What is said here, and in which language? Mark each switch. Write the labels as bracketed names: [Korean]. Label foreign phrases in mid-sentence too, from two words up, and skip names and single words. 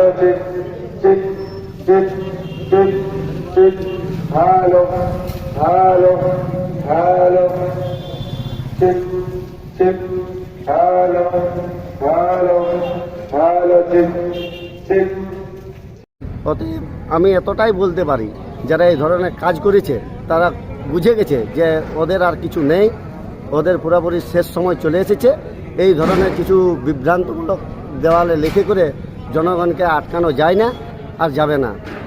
[Bangla] chit, chit, chit, chit, chit, hello, hello, hello, chit, chit, hello, hello, hello, chit, chit. অতএব আমি এতটাই বলতে পারি, যারা এই ধরনের কাজ করেছে তারা বুঝে গেছে যে ওদের আর কিছু নেই, ওদের পুরোপুরি শেষ সময় চলে এসেছে। এই ধরনের কিছু বিভ্রান্তমূলক দেওয়ালে লিখে করে জনগণকে আটকানো যায় না আর যাবে না।